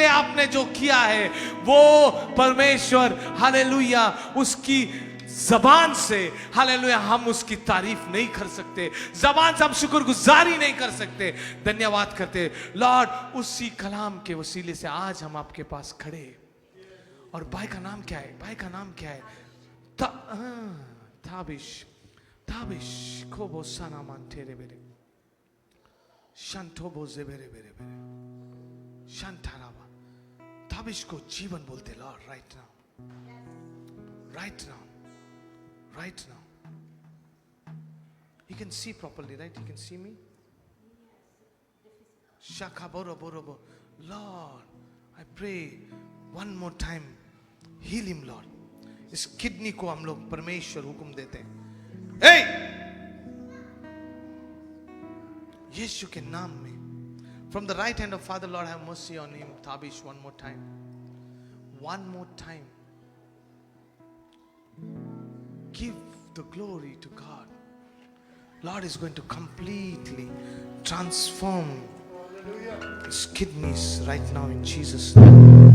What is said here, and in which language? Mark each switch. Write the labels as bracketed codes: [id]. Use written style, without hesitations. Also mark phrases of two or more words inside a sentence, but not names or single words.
[hi] आपने जो किया है वो परमेश्वर हालेलुया उसकी जबान से हालेलुया हम उसकी तारीफ नहीं कर सकते, जबान से हम शुक्रगुजारी नहीं कर सकते, धन्यवाद करते. लॉर्ड उसी कलाम के वसीले से आज हम आपके पास खड़े. और भाई का नाम क्या है? ताबिश खोबो साना मान तेरे बेरे शंठोबो जेबेरे बेरे शंठारावा. ताबिश को जीवन बोलते. [en] Lord right now. You can see properly, right? You can see me. Shaka boro. Lord, I pray one more time, heal him, Lord. [hi] इस किडनी को हम लोग परमेश्वर हुक्म देते हैं. Hey! यीशु के नाम में. [en] From the right hand of Father, Lord, have mercy on him. Tabish, one more time. Give the glory to God. Lord is going to completely transform his kidneys right now in Jesus' name.